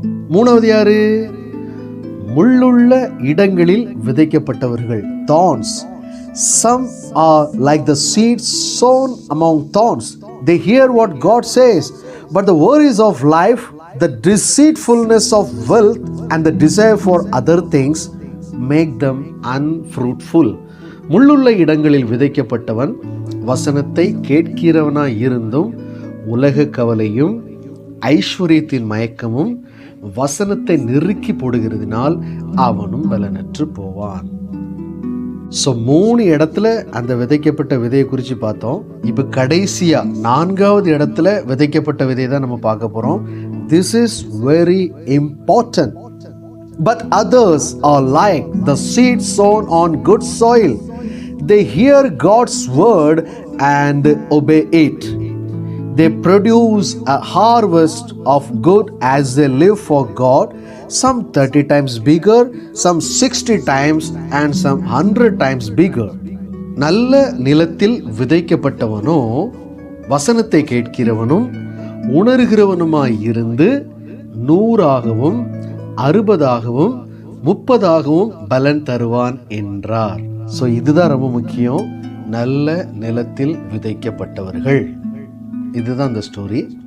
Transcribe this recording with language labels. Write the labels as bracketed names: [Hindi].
[Tamil] மூணாவது யாரு? முள்ளுள்ள இடங்களில் விதைக்கப்பட்டவர்கள். [English] thorns. Some are like the seeds sown among thorns. They hear what God says, but the worries of life, the deceitfulness of wealth, and the desire for other things make them unfruitful. [Tamil] முள்ளுள்ள இடங்களில் விதைக்கப்பட்டவன் வசனத்தை கேட்கிறவனாய் இருந்தும் உலக கவலையும் ஐஸ்வர்யத்தின் மயக்கமும் வசனத்தை நெருக்கி போடுகிறதுனால் அவனும் பலனற்று போவான். So 3 இடத்துல அந்த விதைக்கப்பட்ட விதையை குறித்து பார்த்தோம். இப்போ கடைசியா 4வது இடத்துல விதைக்கப்பட்ட விதையை தான் நம்ம பார்க்க போறோம். [English] This is very important. But others are like the seed sown on good soil. They hear God's word and obey it. They produce a harvest of good as they live for God. Some 30 times bigger, some 60 times, and some 100 times bigger. [Tamil] நல்ல நிலத்தில் விதைக்கப்பட்டவனோ வசனத்தை கேட்கிறவனும் உணர்கிறவனுமாய் இருந்து 100ஆகவும் 60ஆகவும் 30ஆகவும் பலன் தருவான் என்றார். So இதுதான் ரொம்ப முக்கியம். நல்ல நிலத்தில் விதைக்கப்பட்டவர்கள். இதுதான் இந்த ஸ்டோரி.